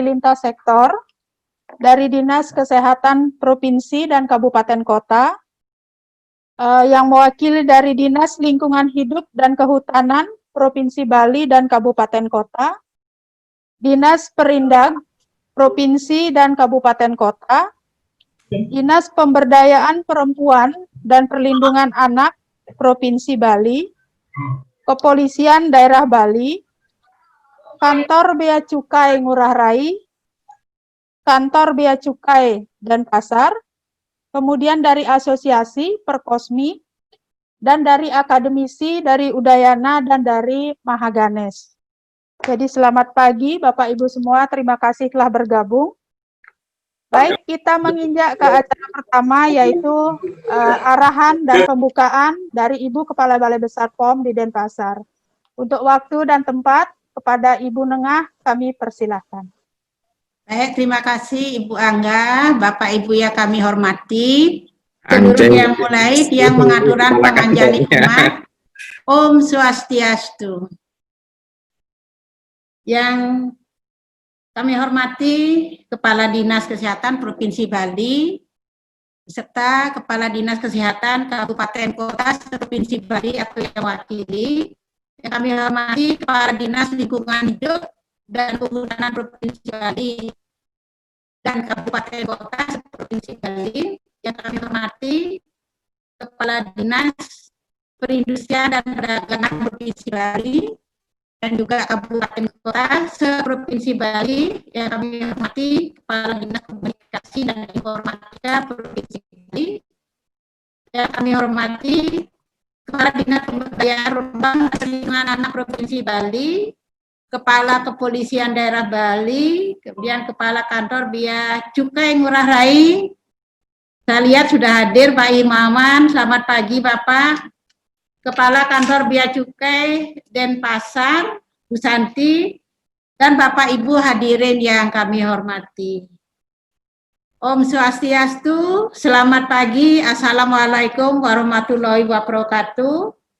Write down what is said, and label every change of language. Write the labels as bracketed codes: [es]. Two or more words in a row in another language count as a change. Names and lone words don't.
[id] lintas sektor, dari Dinas Kesehatan Provinsi dan Kabupaten Kota, yang mewakili dari Dinas Lingkungan Hidup dan Kehutanan Provinsi Bali dan Kabupaten Kota, Dinas Perindag Provinsi dan Kabupaten Kota, Dinas Pemberdayaan Perempuan dan Perlindungan Anak Provinsi Bali, Kepolisian Daerah Bali, Kantor Bea Cukai Ngurah Rai, Kantor Bea Cukai Denpasar, kemudian dari Asosiasi Perkosmi, dan dari akademisi dari Udayana dan dari Mahaganes. Jadi selamat pagi Bapak Ibu semua, terima kasih telah bergabung. Baik, kita menginjak ke acara pertama yaitu arahan dan pembukaan dari Ibu Kepala Balai Besar POM di Denpasar. Untuk waktu dan tempat, kepada Ibu Nengah kami persilahkan. Baik, terima kasih Ibu Angga, Bapak Ibu yang kami hormati. Sebelum dia mulai, dia mengaturan panganjali umat. Om Swastiastu. Yang kami hormati Kepala Dinas Kesehatan Provinsi Bali, serta Kepala Dinas Kesehatan Kabupaten Kota Provinsi Bali atau yang wakili. Yang kami hormati Kepala Dinas Lingkungan Hidup dan Kehutanan Provinsi Bali dan Kabupaten Kota Provinsi Bali. Yang kami hormati Kepala Dinas Perindustrian dan Perdagangan Provinsi Bali dan juga Kabupaten Kota se-Provinsi Bali. Yang kami hormati Kepala Dinas Komunikasi dan Informatika Provinsi Bali. Yang kami hormati Kepala Dinas Pemberdayaan Perempuan dan Perlindungan Anak Provinsi Bali, Kepala Kepolisian Daerah Bali, kemudian Kepala Kantor Bea Cukai Ngurah Rai. Saya lihat sudah hadir Pak Imaman, selamat pagi Bapak. Kepala Kantor Bea Cukai Denpasar, Bu Santi, dan Bapak Ibu hadirin yang kami hormati. Om Swastiastu, selamat pagi, [ar] السلام عليكم ورحمة الله وبركاته.